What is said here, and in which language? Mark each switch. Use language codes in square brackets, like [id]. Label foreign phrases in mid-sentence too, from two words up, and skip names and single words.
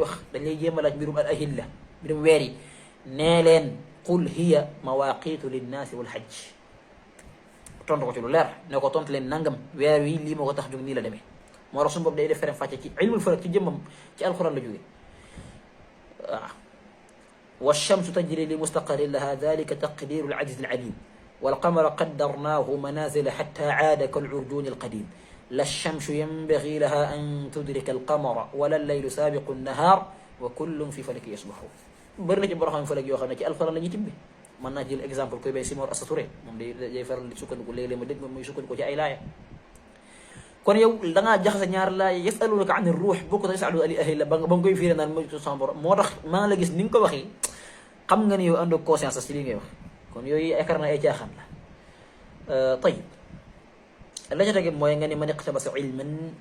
[wo] wax dañ lay jéem a laaj mbirum al ahilla mbirum weer yi nee leen [ar] قل هي مواقيت للناس والحج [wo] tontu ko ci lu leer ne ko tontu leen nangam weer wi lii moo ko tax jóg nii la demee moo tax suñu borom day def ferem fàcce ci ilmul falak ci jëmmam ci alquran la jóge waaw [ar] والشمس تجري لمستقر لها ذلك تقدير العزيز العليم والقمر قدرناه منازل حتى عاد كالعرجون القديم لا الشمس ينبغي لها أن تدرك القمر ولا الليل سابق النهار وكل في فلك يسبحون [wo] برنا ci borom falak yoo xam ne ci alxuraan la ñuy tibbi mën naa jël exemple koy bay Simor Assa Touré moom day faral di sukkandiku léeg-léeg ma dégg moom muy sukkandiku ci ay laaya kon yow da ngaa jaxase ñaar laaya [ar] يسألونك عن [wo] ruux boo ko yasalu ali ahilla ba nga koy fiire naan mooy sama borom moo tax maa la gis ni nga ko waxee xam nga ni yow ànd ak conscience ci li ngay wax kon yooyu yaakaar naa ay caaxaan la tayib la ca tege mooy nga ne [ar] من اقتبس علما